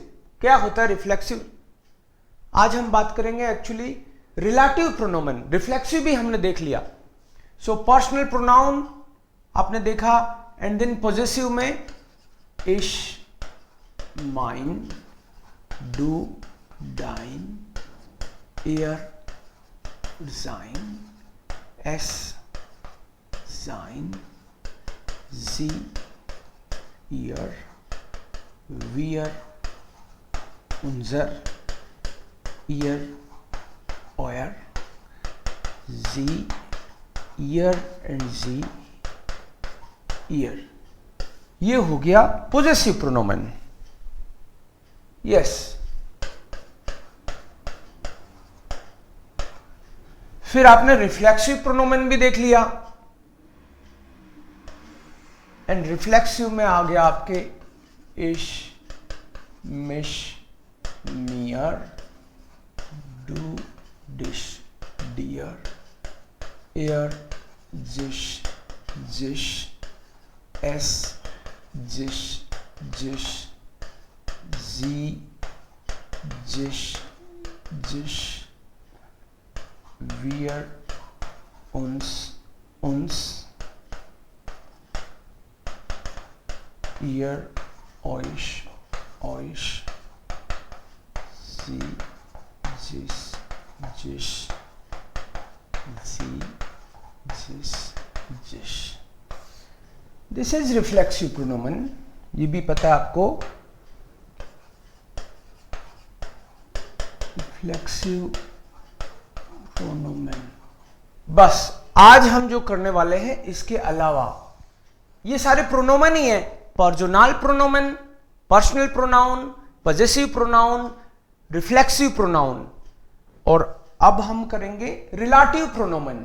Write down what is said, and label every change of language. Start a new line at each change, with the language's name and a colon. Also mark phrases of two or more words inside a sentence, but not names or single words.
Hindi: क्या होता है रिफ्लेक्सिव? आज हम बात करेंगे
English: actually relative Pronomen.
Hindi: रिफ्लेक्सिव भी हमने देख लिया।
English: so personal pronoun
Hindi: आपने देखा,
English: and then
Hindi: पॉजेसिव में
German: ich, mein, du, dein, er, sein, es, sein, sie, ihr, wir, unser, ihr, euer, sie, ihr and sie, ihr।
Hindi: ये हो गया पोजेसिव प्रोनोमेन। यस, फिर आपने रिफ्लेक्सिव प्रोनोमेन भी देख लिया, एंड रिफ्लेक्सिव में आ गया आपके
German: ich, mich, mir, du, dich, dir, er, sich, sich, es, sich, sich, sie, sich, sich, wir, uns, uns, ihr, euch, euch, sie, jis, jish, sie, jis, jish।
English: this is reflexive Pronomen.
Hindi: ये भी पता है आपको, रिफ्लेक्सिव प्रोनोमेन। बस आज हम जो करने वाले हैं इसके अलावा ये सारे प्रोनोमेन ही है,
English: personal Pronomen, personal pronoun, possessive pronoun, reflexive pronoun,
Hindi: और अब हम करेंगे रिलेटिव प्रोनोमेन।